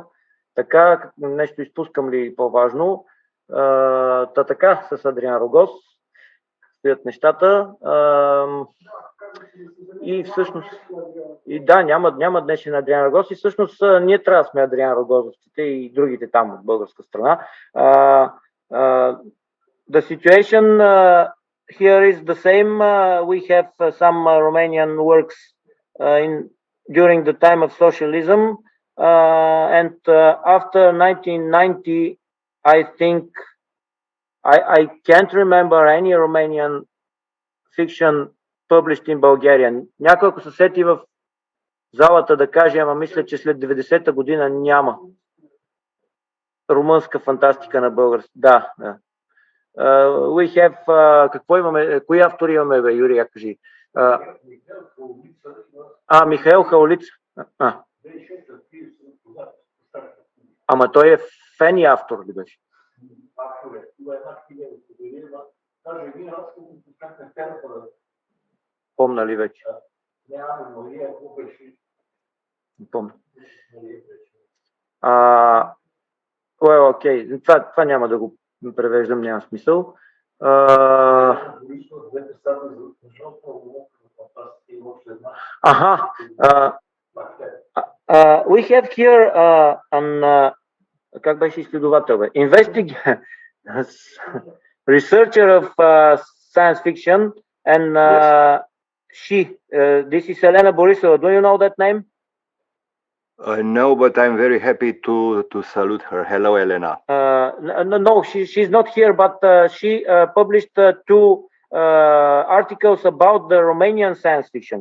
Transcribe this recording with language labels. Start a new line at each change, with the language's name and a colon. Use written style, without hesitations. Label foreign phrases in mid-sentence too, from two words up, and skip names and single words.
Bulgarian: Така, нещо изпускам ли по-важно? Така, с Адриан Рогоз стоят нещата. И всъщност, и да, няма днешен Адриан Рогоз и всъщност ние трябва да сме Адриан Рогозовците и другите там от българска страна.
English: The situation here is the same. We have some Romanian works during the time of socialism, and after 1990, I think I can't remember any Romanian fiction published in Bulgarian.
Bulgarian: Някой, ако се сети в залата да каже, ама мисля, че след 90-та година няма румънска фантастика на български. Да.
English: We have,
Bulgarian: какво имаме, кои автори имаме, бе, Юрий, я кажи. Михаил Хаулица. Ама той е фен и автор ли беше? Помна ли вече? Не помня. Окей, това няма да го превеждам, няма смисъл.
English: We have here
Bulgarian: как беше изследовател, бе?
English: Researcher of science fiction, and this is Elena Borisova. Do you know that name? No, but I'm very happy to salute her. Hello, Elena. No, she's not here, but she published 2 articles about the Romanian science fiction.